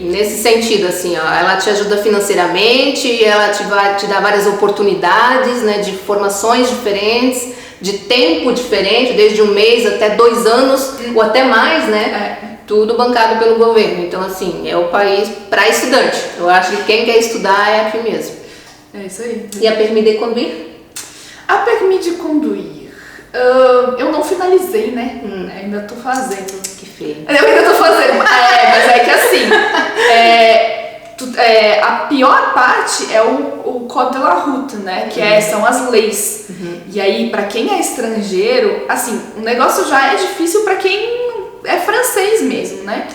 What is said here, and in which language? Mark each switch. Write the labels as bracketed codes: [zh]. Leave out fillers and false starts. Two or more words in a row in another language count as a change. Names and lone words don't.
[pt] Nesse sentido, assim, ó, ela te ajuda financeiramente, ela te dá várias oportunidades, né, de formações diferentes, de tempo diferente, desde 1 mês até 2 anos, ou até mais, né? Tudo bancado pelo governo. Então, assim, é o país para estudante. Eu acho que quem quer estudar é aqui mesmo. É isso aí. E a [fr] permis de conduire? [pt] A [fr] permis de conduire, [pt] eu não finalizei, né? Ainda tô fazendo. Que feio. Eu ainda tô fazendo. Mas é que assim, a pior parte é o [fr] Code de la Route, [pt] né? Que são as leis. E aí, pra quem é estrangeiro, assim, o negócio já é difícil pra quem é francês mesmo, né?